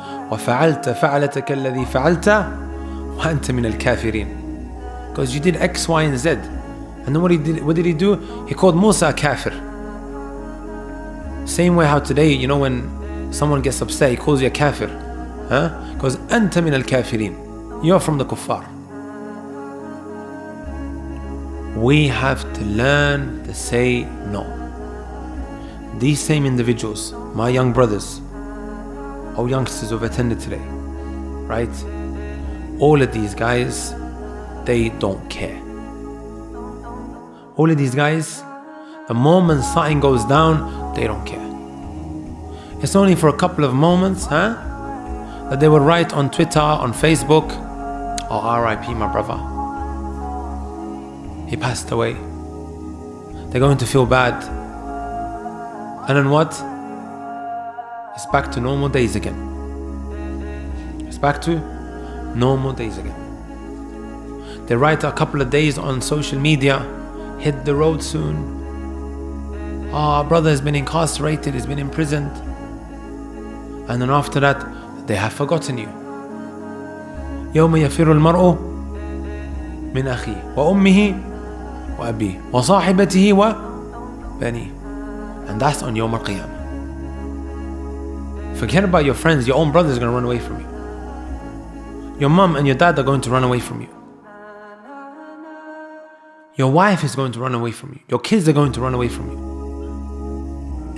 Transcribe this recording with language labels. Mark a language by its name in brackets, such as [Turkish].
[Arabic] وَفَعَلْتَ فَعَلَتَكَ الَّذِي فَعَلْتَ وَأَنْتَ مِنَ الْكَافِرِينَ. [English] Because you did X, Y and Z. And then what did he do? He called Musa a kafir. Same way how today, you know, when someone gets upset, he calls you a kafir. Because [Arabic] أنت من الكافرين. [English] You're from the kuffar. We have to learn to say no. These same individuals, my young brothers, or youngsters who've attended today, right? All of these guys, they don't care. All of these guys, the moment something goes down, they don't care. It's only for a couple of moments, that they will write on Twitter, on Facebook, oh, RIP my brother, he passed away. They're going to feel bad. And then what? It's back to normal days again. It's back to normal days again. They write a couple of days on social media, hit the road soon. Our brother has been incarcerated, he's been imprisoned. And then after that, they have forgotten you. [Arabic] يوم يفر المرء من أخيه وأمه وأبيه وصاحبته وبنيه. [English] And that's on [Arabic] يوم القيامة. [English] Forget about your friends, your own brother is going to run away from you. Your mom and your dad are going to run away from you. Your wife is going to run away from you. Your kids are going to run away from you.